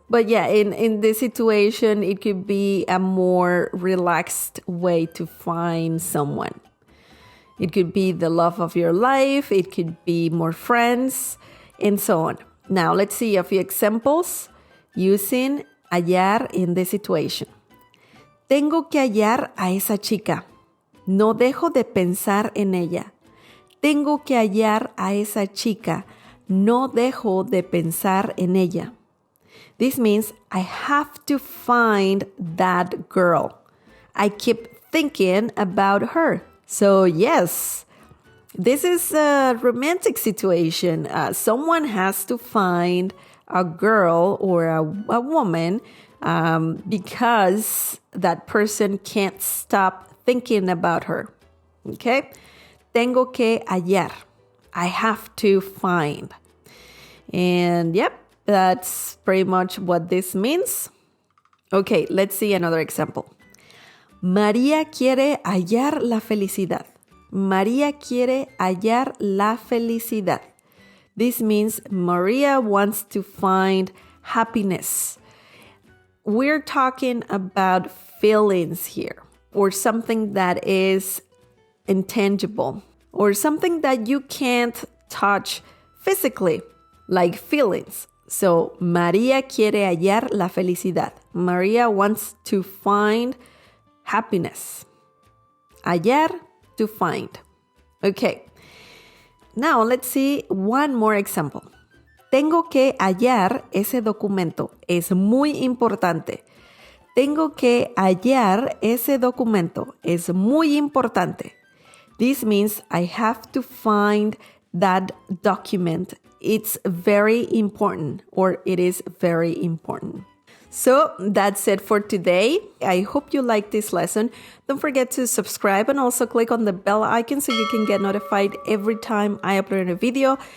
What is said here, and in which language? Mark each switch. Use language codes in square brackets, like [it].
[en] But yeah, in this situation, it could be a more relaxed way to find someone. It could be the love of your life. It could be more friends, and so on. Now, let's see a few examples using hallar in this situation. [es] Tengo que hallar a esa chica. No dejo de pensar en ella. Tengo que hallar a esa chica. No dejo de pensar en ella. [en] This means I have to find that girl. I keep thinking about her. So yes, this is a romantic situation. Someone has to find a girl or a woman because that person can't stop thinking about her. Okay? [es] Tengo que hallar. [en] I have to find. And yep, that's pretty much what this means. Okay, let's see another example. [es] María quiere hallar la felicidad. María quiere hallar la felicidad. [en] This means Maria wants to find happiness. We're talking about feelings here, or something that is intangible, or something that you can't touch physically, like feelings. [es] So, María quiere hallar la felicidad. [en] Maria wants to find happiness. Hallar, to find. Okay. Now, let's see one more example. [es] Tengo que hallar ese documento. Es muy importante. Tengo que hallar ese documento. Es muy importante. [en] This means I have to find that document. It's very important, or it is very important. So that's it for today. I hope you liked this lesson. Don't forget to subscribe and also click on the bell icon so you can get notified every time I upload a video.